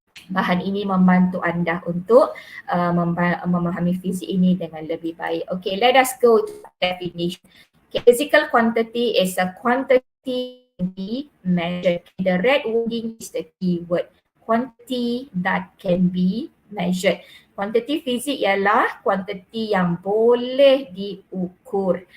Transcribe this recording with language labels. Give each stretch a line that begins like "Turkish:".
Malay: Bahan ini membantu anda untuk memahami fizik ini dengan lebih baik.
English: Okay, let us go to definition. Okay, physical quantity is a quantity measured. The red wording is the key word. Quantity that can be measured.
Malay: Kuantiti fizik ialah kuantiti yang boleh diukur.